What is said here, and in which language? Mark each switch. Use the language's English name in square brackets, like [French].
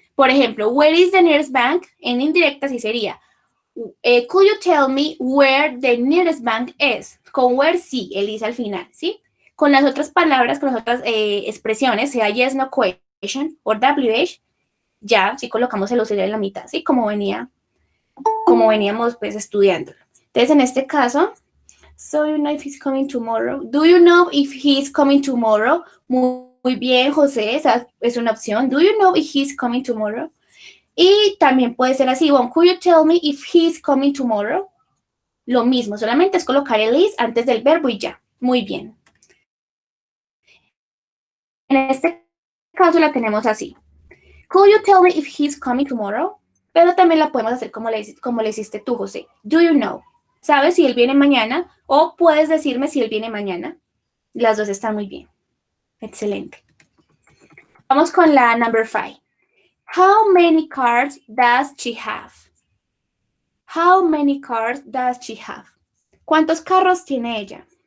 [Spanish] Por ejemplo, [English] where is the nearest bank? [Spanish] En indirecta sí sería, [English] could you tell me where the nearest bank is? [Spanish] Con where sí, el is al final, ¿sí? Con las otras palabras, con las otras expresiones, sea yes, no question o WH, ya sí colocamos el auxiliar en la mitad, ¿sí? Como veníamos pues estudiando. Entonces, en este caso, [English] so you know if he's coming tomorrow. Do you know if he's coming tomorrow? [Spanish] Muy bien, José, esa es una opción. [English] Do you know if he's coming tomorrow? [Spanish] Y también puede ser así, [English] well, could you tell me if he's coming tomorrow? [Spanish] Lo mismo, solamente es colocar el is antes del verbo y ya. Muy bien. En este caso la tenemos así. [English] Could you tell me if he's coming tomorrow? [Spanish] Pero también la podemos hacer como le hiciste tú, José. [English] Do you know? [Spanish] ¿Sabes si él viene mañana? O puedes decirme si él viene mañana. Las dos están muy bien. Excelente. Vamos con la [English] number 5. How many cars does she have? How many cars does she have? [Spanish] ¿Cuántos carros tiene ella?